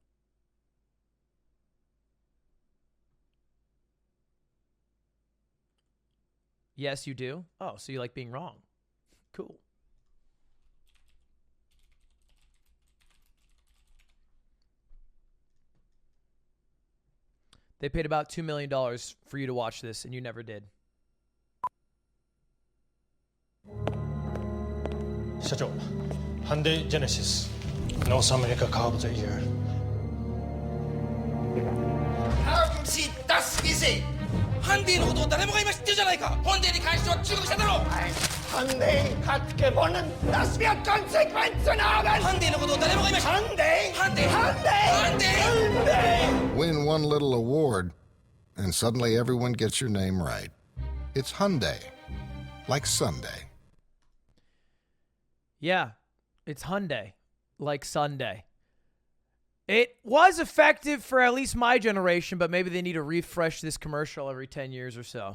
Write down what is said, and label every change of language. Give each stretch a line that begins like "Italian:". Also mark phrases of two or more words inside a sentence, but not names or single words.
English: Yes, you do? Oh, so you like being wrong. Cool. They paid about $2 million for you to watch this, and you never did. 社長、ハンデイ・ジェネシス、 North America Car of the Year.
German: Haben Sie das gesehen?
Japanese: ハンディのことを誰もが今知ってるじゃないか。ハンディに関しては中国車だろう。
German: ハンディ hat gewonnen. Das wird Konsequenzen haben.
Japanese: ハンディのことを誰もが今知ってる。ハンディ、ハンディ、ハンディ、ハンディ。
English: Win one little award, and suddenly everyone gets your name right. It's Hyundai, like Sunday. Yeah, it's Hyundai, like Sunday. It was effective for at least my generation, but maybe they need to refresh this commercial every 10 years or so.